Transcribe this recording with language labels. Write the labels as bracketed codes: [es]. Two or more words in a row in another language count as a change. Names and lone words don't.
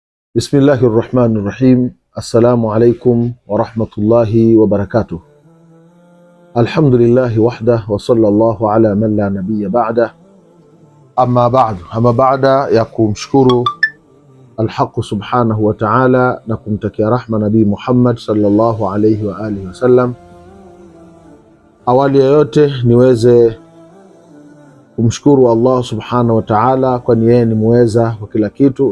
[ar] بسم الله الرحمن الرحيم. السلام عليكم ورحمة الله وبركاته. الحمد لله وحده وصلى الله على من لا نبي بعده. أما بعد, [sw] ama baada ya kumshukuru Alhaqu [ar] سبحانه وتعالى [sw] na kumtakia rahma Nabii Muhammad [ar] صلى الله عليه وعلى آله وسلم, [sw] awali ya yote niweze kumshukuru Allah [ar] سبحانه وتعالى, [sw] kwani yeye ni muweza wa kila kitu.